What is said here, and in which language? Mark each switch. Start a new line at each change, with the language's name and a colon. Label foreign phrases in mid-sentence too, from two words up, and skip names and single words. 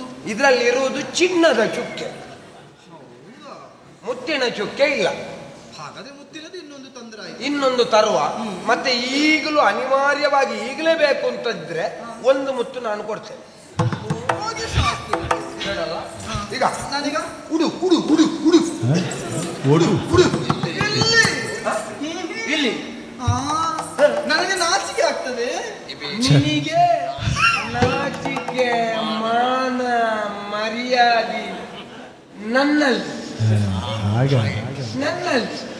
Kannada: ಇದರಲ್ಲಿ ಇರುವುದು ಚಿನ್ನದ ಚುಕ್ಕೆ, ಮುತ್ತಿನ ಚುಕ್ಕೆ ಇಲ್ಲ. ಹಾಗಾದ್ರೆ ಮುತ್ತಿನದು ಇನ್ನೊಂದು ತೊಂದರೆ ಆಯ್ತು. ಇನ್ನೊಂದು ತರುವ. ಮತ್ತೆ ಈಗಲೂ ಅನಿವಾರ್ಯವಾಗಿ ಈಗಲೇ ಬೇಕು ಅಂತಿದ್ರೆ ಒಂದು ಮುತ್ತು ನಾನು ಕೊಡ್ತೇನೆ. ಹೇಳಲ್ಲ ಈಗ ನಾನೀಗ ಉಡು ಉಡು ಉಡು ಉಡು ಓಡು ಉಡು ಇಲ್ಲಿ ಇಲ್ಲಿ. ನನಗೆ ನಾಚಿಕೆ ಆಗ್ತದೆ. ನಿನಗೆ ನಾಚಿಕೆ ಮಾನ ಮರ್ಯಾದೆ ನನ್ನಲ್ಲಿ, ನನ್ನಲ್ಲಿ.